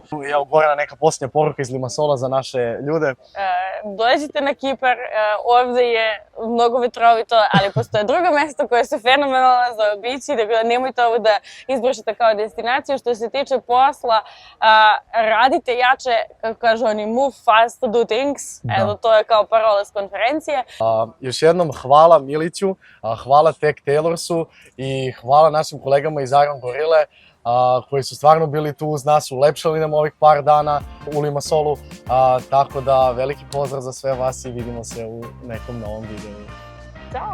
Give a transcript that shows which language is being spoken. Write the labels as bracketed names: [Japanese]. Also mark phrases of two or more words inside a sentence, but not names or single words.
[Serbian] Evo, Gorana, neka posljednja poruka iz Limassola za naše ljude. Dođite na Kipar, ovde je mnogo vetrovito, ali postoje drugo mesto koje su fenomenalno za obići, tako da nemojte ovo da izbrišete kao destinaciju. Što se tiče posla, radite jače, kako kažu oni, [English] move fast to do things. [Serbian] Evo, to je kao parola s konferencije. Još jednom hvala Miliću, hvala Tech Tailorsu i hvala našim kolegama iz Iron Gorille, koji su stvarno bili tu uz nas, ulepšali nam ovih par dana u Limassolu, tako da veliki pozdrav za sve vas i vidimo se u nekom novom videu.